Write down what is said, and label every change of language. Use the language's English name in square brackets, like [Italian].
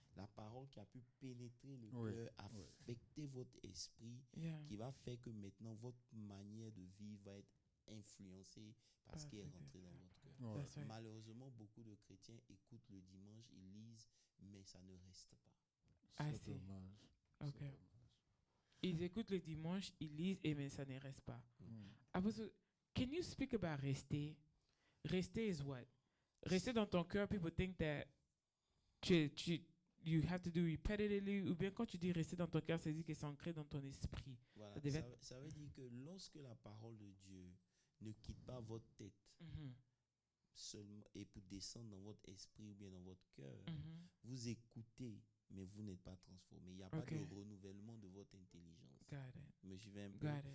[French] La parole qui a pu pénétrer le cœur, affecter votre esprit, qui va faire que maintenant votre manière de vivre va être influencée par ce qui est rentré dans votre cœur. Ouais. Malheureusement, beaucoup de chrétiens écoutent le dimanche, ils lisent, mais ça ne reste pas. C'est dommage. Ok. C'est dommage. Ils écoutent le dimanche, ils lisent, et mais ça ne reste pas. [English] Apostle, can you speak about rester? Rester is what? [French] Rester dans ton cœur, [English] people think that you have to do repetitively, [French] ou bien quand tu dis rester dans ton cœur, c'est dire que c'est ancré dans ton esprit. Voilà. Ça veut dire que lorsque la parole de Dieu ne quitte pas votre tête seulement et pour descendre dans votre esprit ou bien dans votre cœur, vous écoutez, mais vous n'êtes pas transformé. Il n'y a pas de renouvellement de votre intelligence. Vous me suivez un peu?